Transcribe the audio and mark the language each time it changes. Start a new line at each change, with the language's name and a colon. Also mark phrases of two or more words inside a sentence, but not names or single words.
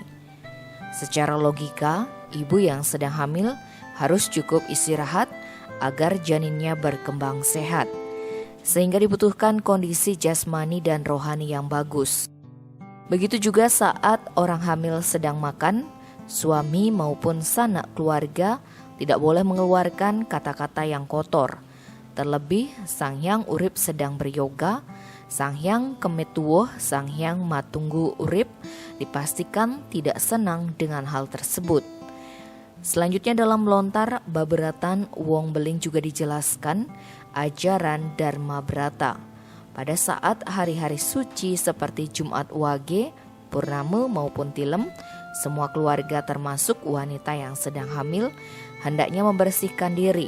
Indonesian: Secara logika, ibu yang sedang hamil harus cukup istirahat agar janinnya berkembang sehat, sehingga dibutuhkan kondisi jasmani dan rohani yang bagus. Begitu juga saat orang hamil sedang makan, suami maupun sanak keluarga tidak boleh mengeluarkan kata-kata yang kotor. Terlebih Sang Hyang Urip sedang beryoga, Sang Hyang Kemetuwoh, Sang Hyang Matunggu Urip dipastikan tidak senang dengan hal tersebut. Selanjutnya dalam lontar Baberatan Wong Beling juga dijelaskan ajaran Dharma Brata. Pada saat hari-hari suci seperti Jumat Wage, Purnama maupun Tilem, semua keluarga termasuk wanita yang sedang hamil hendaknya membersihkan diri.